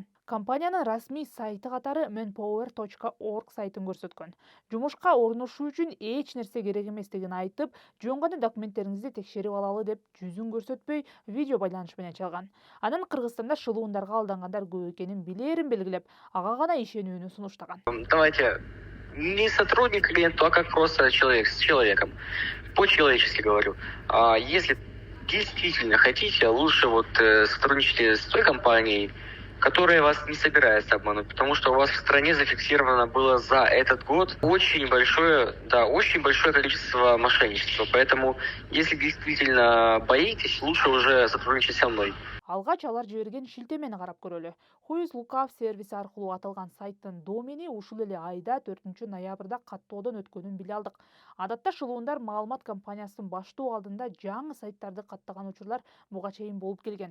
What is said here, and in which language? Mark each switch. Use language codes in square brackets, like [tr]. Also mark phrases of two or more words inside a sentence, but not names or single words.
[ky] Компаниянын расмий сайты катары manpower.org сайтын көрсөткөн. Жумушка орношуу үчүн эч нерсе керек эместигин айтып, жөн гана документтериңизди текшерип алалы деп жүзүн көрсөтпөй видео байланыш менен чалган. Анан Кыргызстанда шылуундарга алдангандар көп экенин билерин белгилеп, ага гана ишенүүнү сунуштаган. [ru] Давайте не сотрудник клиенту, а как просто человек с человеком. По-человечески говорю. Если действительно хотите, лучше сотрудничайте с той компанией, которая вас не собирается обмануть, потому что у вас в стране зафиксировано было за этот год очень большое количество мошенничества. Поэтому, если действительно боитесь, лучше уже сотрудничать со мной. [ky] Алгач алар жиберген шилтемени карап көрөлү. Whois Lookup сервиси аркылуу аталган сайттын домени ушул эле айда 4-ноябрда каттоодон өткөнүн биле алдык. Адатта шылуундар маалымат компаниясын баштоо алдында жаңы сайттарды каттаган учурлар буга чейин болуп келген.